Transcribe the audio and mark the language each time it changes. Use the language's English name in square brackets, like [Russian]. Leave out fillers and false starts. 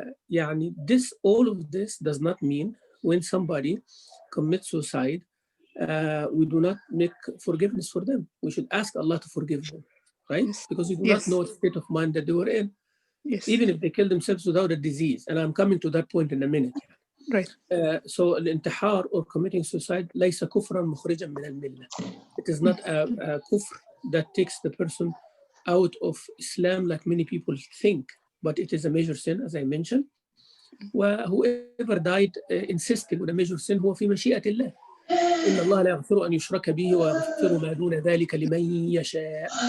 [English] يعني all of this does not mean when somebody commits suicide, we do not make forgiveness for them. We should ask Allah to forgive them, right? Yes. Because we do not know the state of mind that they were in. Yes. Even if they kill themselves without a disease. And I'm coming to that point in a minute. Right. So [Arabic] الانتحار [English] or committing suicide [Arabic] ليس كفرا مخرجا من الملة. [English] It is not a kufr that takes the person out of Islam like many people think, but it is a major sin, as I mentioned. Whoever died insisting on a major sin [Arabic] هو في مشيئة الله. إن الله لا يغفر أن يشرك به ويغفر ما دون ذلك لمن يشاء.